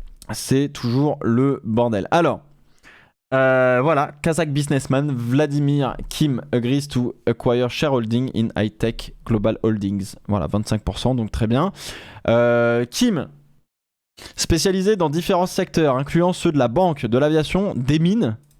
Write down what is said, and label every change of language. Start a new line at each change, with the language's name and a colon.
French: C'est toujours le bordel. Alors. Voilà,
English: Kazakh businessman Vladimir Kim agrees to acquire shareholding in High-Tech Global Holdings.
French: Voilà, 25%, donc très bien. Kim, spécialisé dans différents secteurs, incluant ceux de la banque, de l'aviation, des mines.